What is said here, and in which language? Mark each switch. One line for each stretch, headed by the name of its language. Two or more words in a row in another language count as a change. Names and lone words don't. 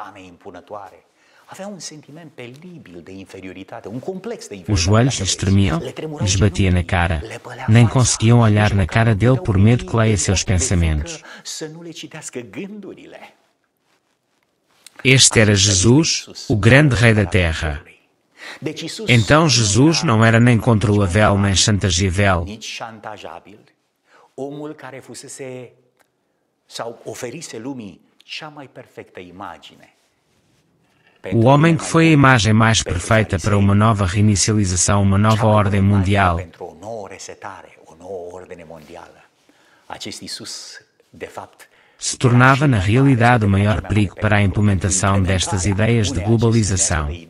Portuguese: Os joelhos lhes tremiam, lhes batia na cara. Nem conseguiam olhar na cara dele por medo que leia seus pensamentos. Este era Jesus, o grande rei da terra. Então Jesus não era nem controlável nem chantageável.
Romanian: Omul care fusese sau oferise lumii cea mai perfectă imagine.
Portuguese: O homem que foi a imagem mais perfeita para uma nova reinicialização, uma nova ordem mundial. Se tornava na realidade o maior perigo para a implementação destas ideias de globalização.